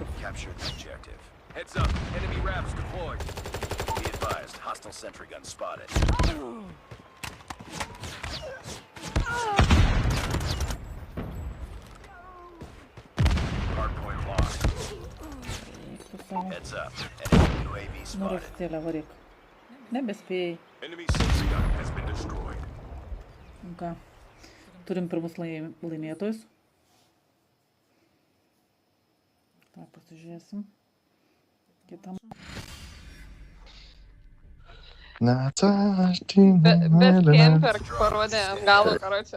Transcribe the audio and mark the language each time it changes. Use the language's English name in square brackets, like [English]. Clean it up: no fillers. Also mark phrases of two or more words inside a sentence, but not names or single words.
[English] captured the objective. Heads up, enemy RAPs deployed. Be advised, hostile sentry gun spotted. Hardpoint lost. Heads up, enemy UAV spotted. [Lithuanian] Rastėlę varyk. Nebespėjai. [English] Enemy sentry gun has been destroyed. [Lithuanian] Ką? Turim pirmus laimėtojus. Ta, pasižiūrėsim. Kitam. Bet kemper parodė ant galo, karočią.